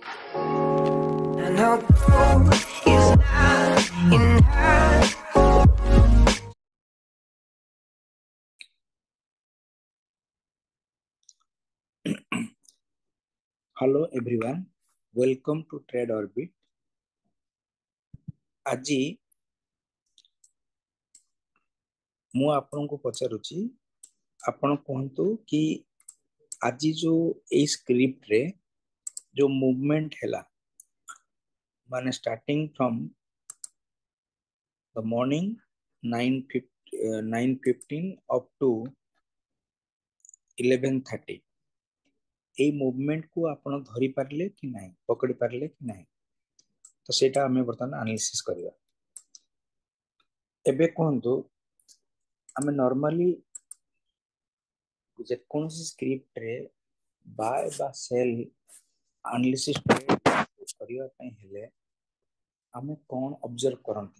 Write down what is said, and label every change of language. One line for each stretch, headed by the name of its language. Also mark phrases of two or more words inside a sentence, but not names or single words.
English: And our goal is not enough. Hello everyone, welcome to Trade Orbit.
Odia: আজি ମୁଁ ଆପଣଙ୍କୁ ପଚାରୁଛି, ଆପଣ କୁହନ୍ତୁ କି ଆଜି जो ଏଇ ସ୍କ୍ରିପ୍ଟ ରେ जो ମୁଭମେଣ୍ଟ ହେଲା, ମାନେ
English: starting from the morning 9:15 up to
Odia: 11:30 এই ମୁଭମେଣ୍ଟ କୁ ଆପଣ ଧରି ପାରିଲେ କି ନାହିଁ, ପକଡ଼ି ପାରିଲେ କି ନାହିଁ, ତ ସେଇଟା ଆମେ ବର୍ତ୍ତମାନ ଆନାଲିସିସ୍ କରିବା। ଏବେ କୁହନ୍ତୁ, ଆମେ ନର୍ମାଲି ଯେକୌଣସି ସ୍କ୍ରିପ୍ଟରେ ବାୟ ବା
English: sell analysis
Odia: କରିବା ପାଇଁ ହେଲେ ଆମେ କ'ଣ ଅବଜର୍ଭ କରନ୍ତି।